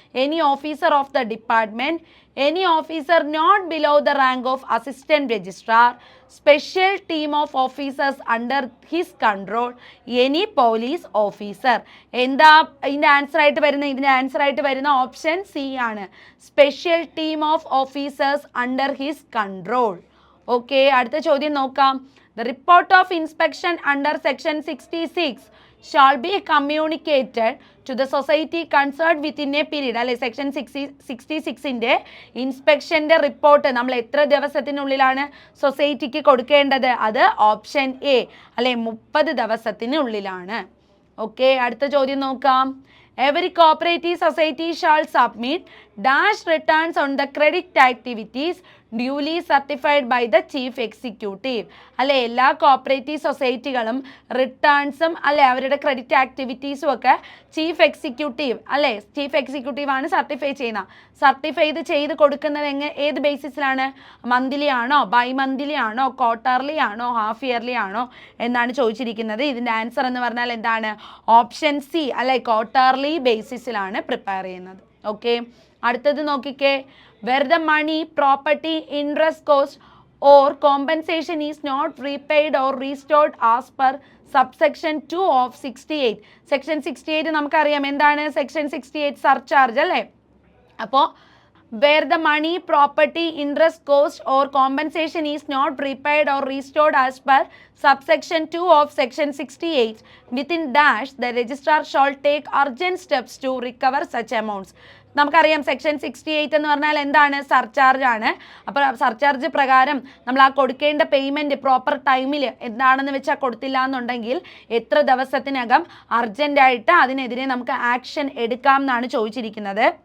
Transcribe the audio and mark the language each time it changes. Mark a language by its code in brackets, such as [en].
[en] Any officer of the department, any officer not below the rank of assistant registrar, special team of officers under his control, any police officer. [ml] എന്താ ഇതിൻ്റെ answer ആയിട്ട് വരുന്നത്? ഇതിൻ്റെ answer ആയിട്ട് വരുന്ന option C ആണ്, [en] Special team of officers under his control. [ml] Okay, അടുത്ത ചോദ്യം നോക്കാം. [en] The report of inspection under section 66 shall be communicated to the society concerned within a period. [ml] അല്ലെ, സെക്ഷൻ 66ൻ്റെ ഇൻസ്പെക്ഷൻ്റെ റിപ്പോർട്ട് നമ്മൾ എത്ര ദിവസത്തിനുള്ളിലാണ് സൊസൈറ്റിക്ക് കൊടുക്കേണ്ടത്? അത് ഓപ്ഷൻ എ അല്ലെ, 30 ദിവസത്തിനുള്ളിലാണ്. ഓക്കെ, അടുത്ത ചോദ്യം നോക്കാം. [en] Every cooperative society shall submit dash returns on the credit activities duly certified by the chief executive. [ml] അല്ലെ, എല്ലാ കോപ്പറേറ്റീവ് സൊസൈറ്റികളും റിട്ടേൺസും അല്ലെ അവരുടെ ക്രെഡിറ്റ് ആക്ടിവിറ്റീസും ഒക്കെ ചീഫ് എക്സിക്യൂട്ടീവ് അല്ലെ, ചീഫ് എക്സിക്യൂട്ടീവ് ആണ് സർട്ടിഫൈ ചെയ്യുന്നത്. സർട്ടിഫൈ ചെയ്ത് കൊടുക്കുന്നത് ഏത് ബേസിസിലാണ്? മന്ത്ലി ആണോ, ബൈ മന്ത്ലി ആണോ, ക്വാർട്ടർലി ആണോ, ഹാഫ് ഇയർലി ആണോ എന്നാണ് ചോദിച്ചിരിക്കുന്നത്. ഇതിൻ്റെ ആൻസർ എന്ന് പറഞ്ഞാൽ എന്താണ്? ഓപ്ഷൻ സി അല്ലെ, ക്വാർട്ടർലി ബേസിസിലാണ് പ്രിപ്പയർ ചെയ്യുന്നത്. ഓക്കെ, അടുത്തത് നോക്കിക്കേ. [en] Where the money, property, interest, cost or compensation is not repaid or restored as per subsection 2 of 68. [ml] Section 68 നമുക്കറിയാം എന്താണ്? സെക്ഷൻ 68 സർചാർജ് അല്ലേ. [en] അപ്പോൾ where the money, property, interest, cost or compensation is not repaid or restored as per subsection 2 of section 68 within dash, the registrar shall take urgent steps to recover such amounts. [ml] നമുക്കറിയാം section 68 എന്ന് പറഞ്ഞാൽ എന്താണ്? Surcharge ആണ്. അപ്പോൾ surcharge പ്രകാരം നമ്മൾ ആ കൊടുക്കേണ്ട പേയ്മെൻറ്റ് പ്രോപ്പർ ടൈമിൽ എന്താണെന്ന് വെച്ചാൽ കൊടുത്തില്ല എന്നുണ്ടെങ്കിൽ എത്ര ദിവസത്തിനകം അർജൻറ്റായിട്ട് അതിനെതിരെ നമുക്ക് ആക്ഷൻ എടുക്കാം എന്നാണ് ചോദിച്ചിരിക്കുന്നത്.